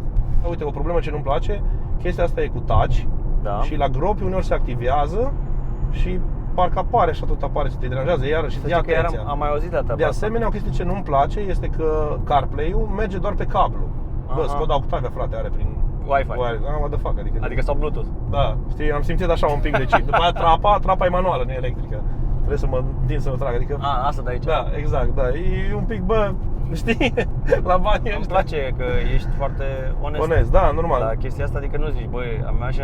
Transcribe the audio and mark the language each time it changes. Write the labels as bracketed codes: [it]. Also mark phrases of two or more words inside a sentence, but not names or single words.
[ro] Uite, o problemă ce nu-mi place, chestia asta e cu touch. Da. Și la gropi uneori se activează și parcă apare și tot apare, să te deranjează iară și să-ți ia atenția. Am mai auzit de De asemenea, o chestie ce nu-mi place este că CarPlay-ul merge doar pe cablu. Bă, Skoda Octavia, frate, are prin Wi-Fi. [en] What the fuck, [ro] Adică sau Bluetooth. Da, știi, am simțit așa un pic de chip. După aia trapa e manuală, nu e electrică. Trebuie să mă întind să o trag, adică... Asta de aici. Da, exact, da, e un pic, bă, știi, la banii Îmi place că ești foarte onest. Onest, da, normal. La chestia asta, adică nu zici, băi, am mașina